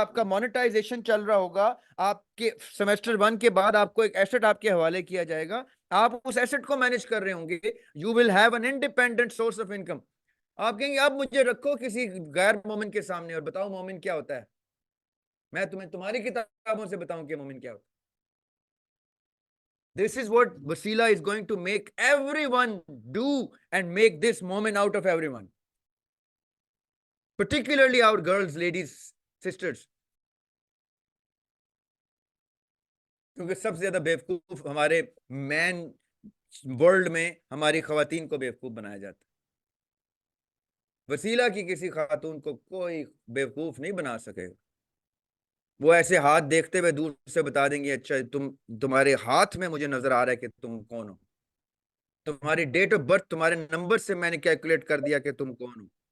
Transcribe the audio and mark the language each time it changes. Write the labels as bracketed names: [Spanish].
[Hindi] आपका मोनेटाइजेशन चल रहा होगा। आपके सेमेस्टर 1 के बाद आपको एक एसेट आपके हवाले किया जाएगा, आप उस एसेट को मैनेज कर रहे होंगे। [English] You will have an independent source of income. [Hindi] आप कहेंगे अब मुझे रखो किसी गैर मोमिन के सामने और बताओ मोमिन क्या होता है, मैं तुम्हें तुम्हारी किताबों से बताऊं कि मोमिन क्या होता है। [English] This is what Wasila is going to make everyone do and make this moment out of everyone, particularly our girls, ladies, sisters. [Hindi] क्योंकि सबसे ज्यादा बेवकूफ हमारे मैन वर्ल्ड में हमारी खवातीन को बेवकूफ बनाया जाता है। वसीला की किसी खातून को कोई बेवकूफ नहीं बना सकेगा। वो ऐसे हाथ देखते हुए दूर से बता देंगे अच्छा तुम्हारे हाथ में मुझे नजर आ रहा है कि तुम कौन हो, तुम्हारी डेट ऑफ बर्थ, तुम्हारे नंबर से मैंने कैलकुलेट कर दिया कि तुम कौन हो।